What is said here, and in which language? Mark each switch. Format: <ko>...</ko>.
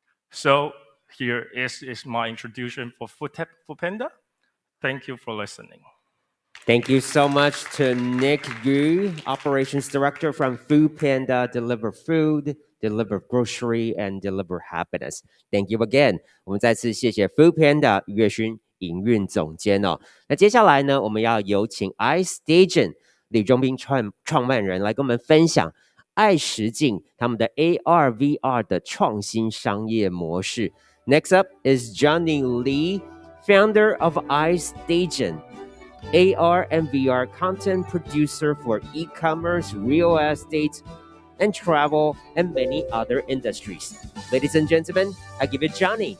<en>So here is my introduction for Foodpanda. Thank you for listening. Thank you so much to Nick Yu, Operations Director from Food Panda. Deliver food, deliver grocery, and deliver happiness. Thank you again.</en> <zh>我们再次谢谢 Food Panda 岳勋营运总监哦。那接下来呢，我们要有请 iStation 李忠斌创办人来跟我们分享爱实境他们的 AR/VR 的创新商业模式。</zh> <en>Next up is Johnny Lee, founder of iStation, AR and VR content producer for e-commerce, real estate, and travel, and many other industries. Ladies and gentlemen, I give it Johnny.</en>